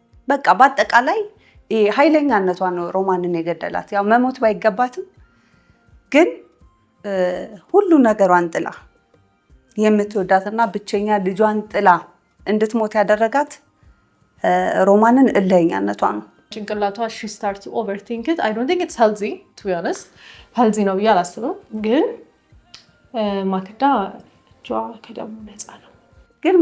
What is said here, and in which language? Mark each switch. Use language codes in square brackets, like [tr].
[am] በቃ በአጠቃላይ ኃይለኛነቷ ነው ሮማንን የገደላት። ያው መሞት ባይገባትም ግን ሁሉ ነገሯን ጥላ የምትወዳትና ብቸኛ ልጇን ጥላ እንድትሞት ያደረጋት ሮማንን እልህኛነቷ ነው። [en] ጭንቅላቷ she start to overthink it. I don't think it's healthy, to be honest. [am] healthy ነው ብዬ አላስብም። ግን ማክዳ እጇ ከደሙ ነፃ ነው። ግን